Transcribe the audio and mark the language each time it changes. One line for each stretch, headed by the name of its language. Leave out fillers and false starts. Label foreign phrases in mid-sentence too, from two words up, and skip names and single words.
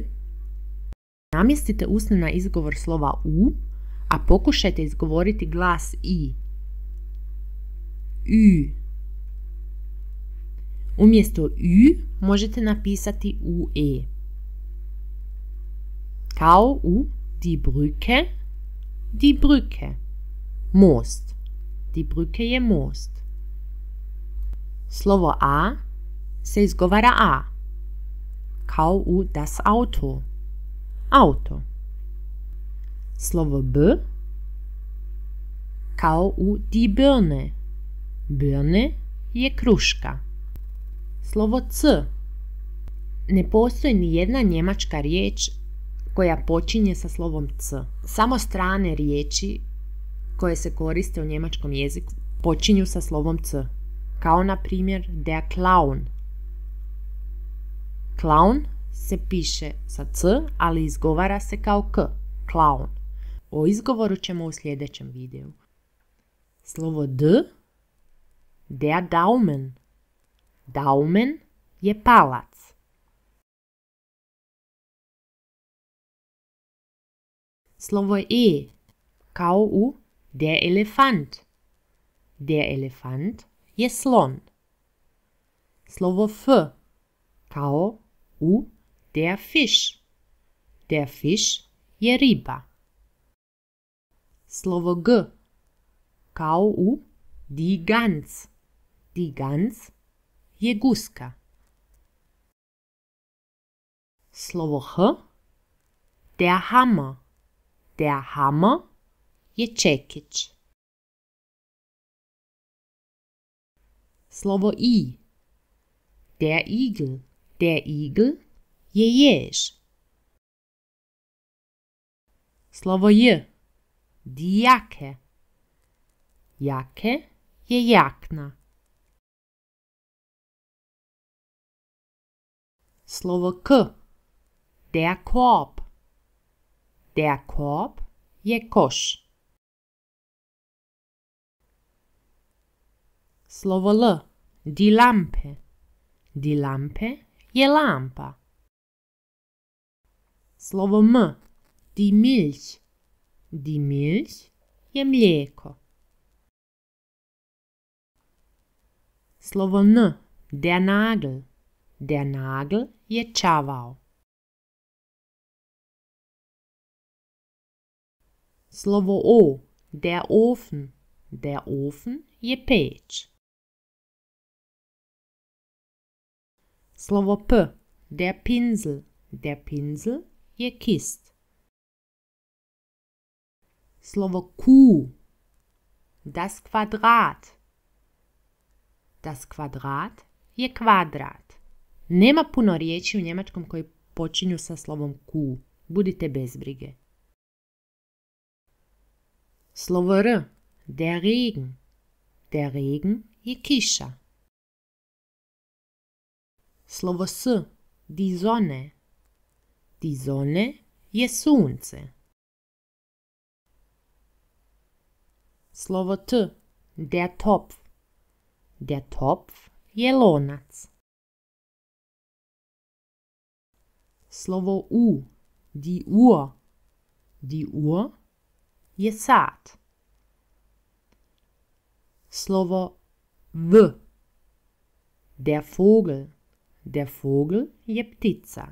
Croatian: Namjestite usne na izgovor slova U, a pokušajte izgovoriti glas I. Ü. Umjesto Ü možete napisati UE. Kao u
German: die Brücke, die Brücke.
Croatian: Most.
German: Die Brücke
Croatian: je most. Slovo A se izgovara A. Kao u
German: das Auto.
Croatian: Auto. Slovo B kao u
German: die Birne.
Croatian: Birne je kruška. Slovo C Ne postoji ni jedna njemačka riječ koja počinje sa slovom c. Samo strane riječi koje se koriste u njemačkom jeziku počinju sa slovom c. Kao na primjer
German: der Clown.
Croatian: Clown se piše sa c, ali izgovara se kao k. Clown. O izgovoru ćemo u sljedećem videu. Slovo d.
German: Der Daumen.
Croatian: Daumen je palac. Slovo e. Kao u
German: der Elefant. Der Elefant
Croatian: je slon. Slovo f. Kao u
German: der Fisch. Der Fisch
Croatian: je riba. Slovo g. Kao u
German: die Gans. Die Gans
Croatian: je guska. Slovo h.
German: Der Hammer. Der Hammer
Croatian: je čekić. Slovo i.
German: Der Igel. Der Igel
Croatian: je jež. Slovo j.
German: Die Jacke. Jacke
Croatian: je jakna. Slovo k.
German: Der Korb. Der Korb
Croatian: je koš. Slovo l.
German: Die Lampe. Die Lampe
Croatian: je lampa. Slovo m.
German: Die Milch. Die Milch
Croatian: je mlijeko. Slovo n.
German: Der Nagel. Der Nagel
Croatian: je čavao. Slovo o.
German: Der Ofen. Der Ofen
Croatian: je peć. Slovo p.
German: Der Pinsel. Der Pinsel
Croatian: je kist. Slovo q.
German: Das Quadrat. Das Quadrat
Croatian: je kvadrat. Nema puno riječi u njemačkom koji počinju sa slovom q. Budite bez brige. Slovo r.
German: Der Regen. Der Regen
Croatian: je kiša. Slovo s.
German: Die Sonne. Die Sonne
Croatian: je sunce. Slovo t.
German: Der Topf. Der Topf
Croatian: je lonac. Slovo u.
German: Die Uhr. Die Uhr
Croatian: je sat. Slovo v.
German: Der Vogel. Der Vogel
Croatian: je ptica.